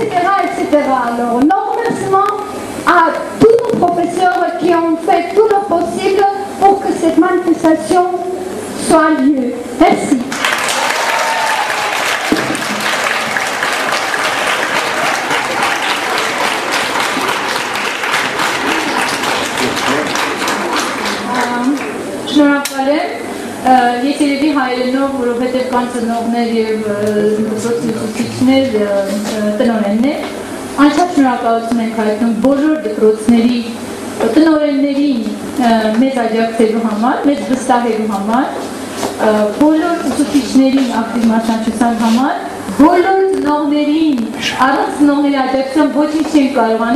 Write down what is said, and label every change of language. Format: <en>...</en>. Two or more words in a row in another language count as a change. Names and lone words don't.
<fr>Alors, nos remerciements à tous nos professeurs qui ont fait tout le possible pour que cette manifestation soit lieu. Merci. Je me rappelle. Yeterli hayırlı</fr> <hy>որովհետև կան ծնողներ և ուսուցիչներ տնօրեններ, անչափ շնորհակալություն ենք հայտնում բոլոր դպրոցների տնօրեններին մեզ աջակցելու համար, մեզ վստահելու համար, բոլոր ուսուցիչներին ակտիվ մասնակցության համար, բոլոր ծնողներին, առանց ծնողների աջակցության ոչինչ չենք կարող անել,</hy>